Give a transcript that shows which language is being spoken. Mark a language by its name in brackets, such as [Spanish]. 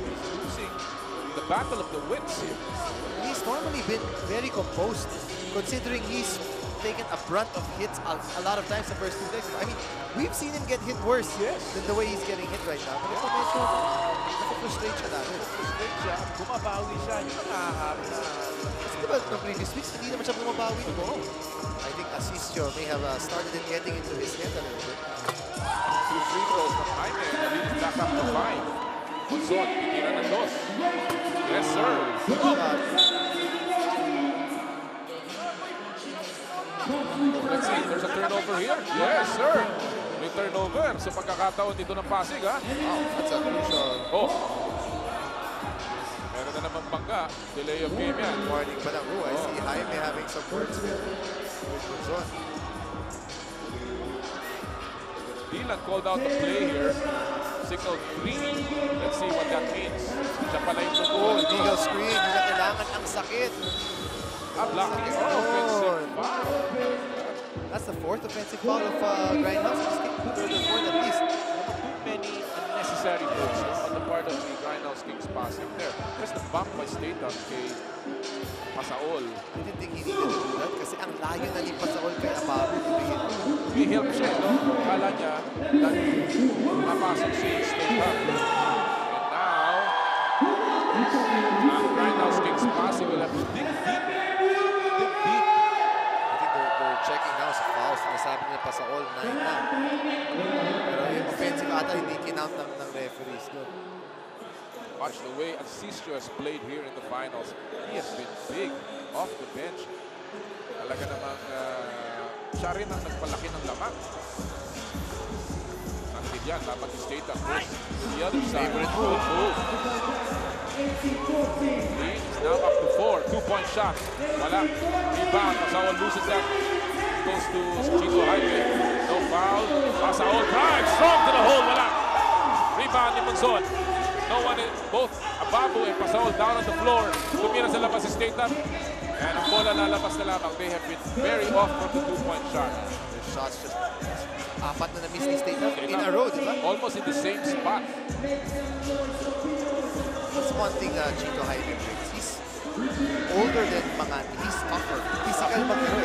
[English] He's losing the battle of the wits here. He's normally been very composed, considering he's taken a brunt of hits a lot of times the first 2 legs. I mean, we've seen him get hit worse than the way he's getting hit right now. But [Filipino] ito medyo nakaprustrate siya namin. Frustrate siya, bumabawi siya, yung nakahapon na. Kasi diba, [English] the previous weeks, [Filipino] hindi naman siya bumabawi. No. [English] I think Asisio may have started getting into his head a little bit. 2 free throws from Jaime. The lead is back up to 5. [Filipino] Monzon, titira ng 2. [English] Yes, sir. Let's see, there's a turnover here. Yes, sir. [Filipino] May turnover sa pagkakataon dito ng Pasig, ha? [English] Wow, that's a crucial Oh. [Filipino] Meron na naman bangga. Delay of game yan. warning pa lang. [English] I see Jaime having some words with Munzon. Dylan called out the play here. Signal green. Let's see what that means. [Filipino] Siya pala yung tungkol. Illegal screen, hindi na kailangan ang sakit. [English] Blocking. Offensive foul. That's the 4th offensive foul of Grindhouse. Third or 4th at least. Too many unnecessary moves on the part of the Grindhouse Kings passing there. Just the bump by Stayham kay Pasaol. I didn't think he needed to do that [Filipino] kasi ang layo na ni Pasaol kay Ababu. May-help siya, no? Akala niya na mapasok si Stayham. [English] And now, ang Grindhouse Kings passing will have to dig deep. Dig deep. I think they're checking now sa fouls. [Filipino] Nasabi nila Pasaol, 9 na. Pero yung offensive ata hindi kinount ng referees doon. [English] Watch the way Asisio has played here in the finals. He has been big off the bench. [Filipino] Talaga namang siya rin ang nagpalaki ng lamang. Santillan, dapat yung state up. The other side. [English] Favorite move. Lead is now up to 4. 2-point shot. Wala. Rebound. Pasaol loses that. Goes to Chito Jaime. No foul. Pasaol drive. Strong to the hole. Wala. Rebound ni Munzon. No one, both Ababu and Pasaol down on the floor. [Filipino] Tumira sa labas si Stayham. And ang bola lalabas na lamang. [English] They have been very off from the two-point shot. [Filipino] Their shots just apat na na-miss ni State in a row, di ba? [English] Almost in the same spot. That's one thing Chito Jaime brings. He's older than Mangati. He's tougher. Physical maglaro.